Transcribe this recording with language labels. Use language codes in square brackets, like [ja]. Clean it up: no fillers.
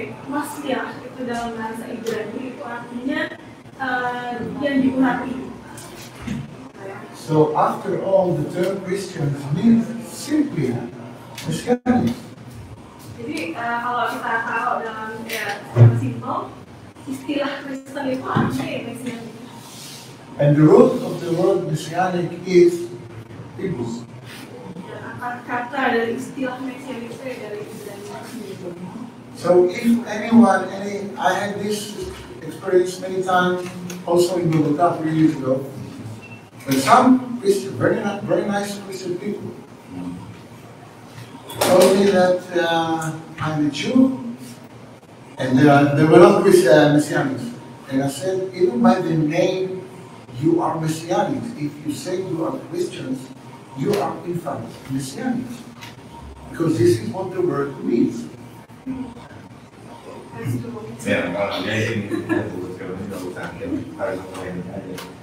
[id] Mashiach itu dalam bahasa Ibrani itu artinya yang diurapi. [en] So after all, the term Christians means simply Messianic. [id] Jadi kalau kita taruh dalam secara simpel, istilah Kristen itu artinya ya Messianic. [en] And the root of the word Messianic is Hebrew. [id] Dan akar kata dari istilah Messianic itu dari Ibrani. [en] So if anyone, I had this experience many times, also in Bogota 3 years ago, when some Christian, very nice Christian people, told me that I'm a Jew, and they were not Christian Messianics. And I said, even by the name, you are Messianics. If you say you are Christians, you are in fact Messianics. Because this is what the word means. [id] Ya, kalau dia ini nggak usah harus lain aja.